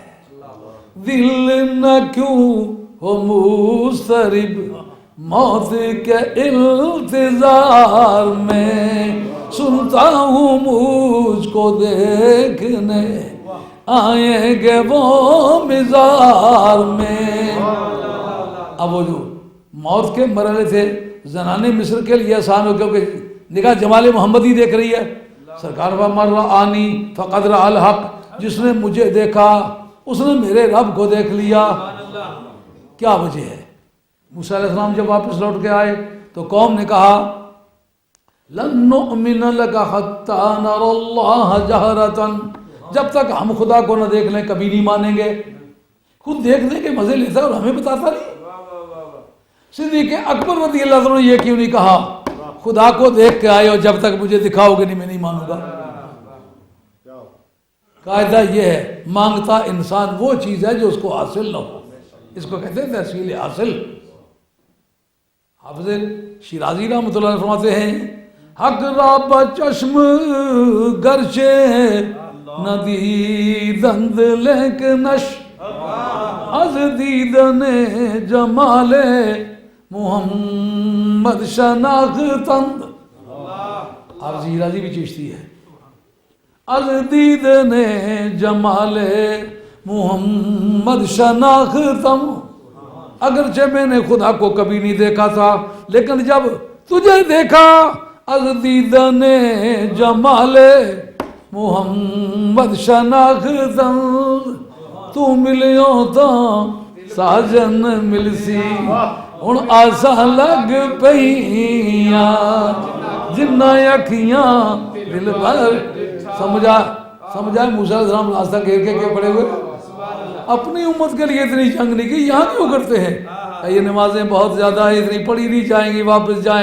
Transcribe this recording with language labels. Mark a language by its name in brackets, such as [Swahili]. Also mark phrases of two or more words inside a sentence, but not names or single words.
[Urdu] دل نہ کیوں ہو مضطرب موت کے انتظار میں، سنتا ہوں مجھ کو دیکھنے آئیں گے وہ مزار میں. اب وہ جو موت کے مرحلے تھے زنان مصر کے لیے آسان ہو، کیونکہ نگاہ جمال محمدی دیکھ رہی ہے. [Arabic] سرکار فمن رآنی فقد رأى الحق، [Urdu] جس نے مجھے دیکھا اس نے میرے رب کو دیکھ لیا. کیا وجہ ہے؟ موسیٰ [Arabic] علیہ السلام [Urdu] جب واپس لوٹ کے آئے تو قوم نے کہا [Arabic] لن نؤمن لک حتی نری اللہ جہرۃ، [Urdu] جب تک ہم خدا کو نہ دیکھ لیں کبھی نہیں مانیں گے. خود دیکھنے کے مزے لیتا اور ہمیں بتاتا نہیں. صدیق اکبر [Arabic] رضی اللہ عنہ [Urdu] نے یہ کیوں نہیں کہا خدا کو دیکھ کے آئے اور جب تک مجھے دکھاؤ گے نہیں میں نہیں مانوں گا. قاعدہ یہ ہے مانگتا انسان وہ چیز ہے جو اس کو حاصل نہ ہو، اس کو کہتے ہیں تحصیل حاصل. حافظ شیرازی [Arabic] رحمۃ اللہ علیہ [Urdu] فرماتے ہیں [Persian] حق را بچشم گرچه ندیدند لیکنش از دیدن جمال محمد شناختند. [Urdu] حافظ شیرازی بھی چشتی ہے. [Persian] از دیدن جمال محمد شناختم، [Urdu] اگرچہ میں نے خدا کو کبھی نہیں دیکھا تھا لیکن جب تجھے دیکھا [Persian] از دیدن جمال محمد شناختم، [Punjabi] تو ملیوں تا ساجن ملسی ہن آسا لگ پئیاں جنہ اکھیاں دل بھر. [Urdu] سمجھا موسیٰ [Arabic] علیہ السلام [Urdu] راستہ گھیر کے پڑے ہوئے اپنی امت کے لیے اتنی جنگ نہیں کی، یہاں کیوں کرتے ہیں؟ یہ نمازیں بہت زیادہ ہیں، اتنی پڑھی نہیں جائیں گی، واپس جائیں.